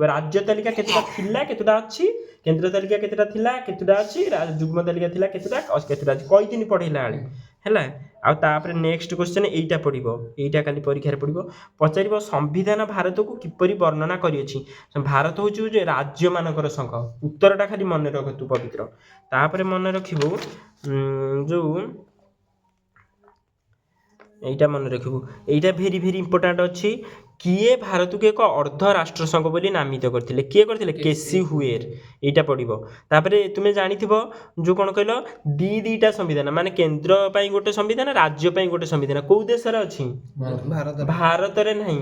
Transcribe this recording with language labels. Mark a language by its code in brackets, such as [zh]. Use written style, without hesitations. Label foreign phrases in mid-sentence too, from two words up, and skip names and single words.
[or] ରାଜ୍ୟ ତାଲିକା କେତେଟା ଥିଲା, କେତେଟା ଅଛି, କେନ୍ଦ୍ର ତାଲିକା କେତେଟା ଥିଲା, କେତେଟା ଅଛି, ଯୁଗ୍ମ ତାଲିକା ଥିଲା କେତେଟା ଅଛି, କହିଥିଲି ପଢ଼େଇଲା ବେଳେ ହେଲା। ଆଉ ତାପରେ [en] next question [or] ଏଇଟା ପଡ଼ିବ, ଏଇଟା କାଲି ପରୀକ୍ଷାରେ ପଡ଼ିବ। ପଚାରିବ ସମ୍ବିଧାନ ଭାରତକୁ କିପରି ବର୍ଣ୍ଣନା କରିଅଛି। ଭାରତ ହେଉଛି ରାଜ୍ୟମାନଙ୍କର ସଂଘ। ଉତ୍ତରଟା ଖାଲି ମନେ ରଖ ତୁ ପବିତ୍ର। ତାପରେ ମନେ ରଖିବୁ ଯେଉଁ ଏଇଟା ମନେ ରଖିବୁ, ଏଇଟା [en] very very important [or] ଅଛି। କିଏ ଭାରତକୁ ଏକ ଅର୍ଦ୍ଧ ରାଷ୍ଟ୍ରସଂଘ ବୋଲି ନାମିତ କରିଥିଲେ, କିଏ କରିଥିଲେ, କେସି ହୁଏର। ଏଇଟା ପଡ଼ିବ। ତାପରେ ତୁମେ ଜାଣିଥିବ ଯେଉଁ କ'ଣ କହିଲ ଦିଟା ସମ୍ବିଧାନ, ମାନେ କେନ୍ଦ୍ର ପାଇଁ ଗୋଟେ ସମ୍ବିଧାନ, ରାଜ୍ୟ ପାଇଁ ଗୋଟେ ସମ୍ବିଧାନ। କେଉଁ ଦେଶରେ ଅଛି, ଭାରତରେ ନାହିଁ।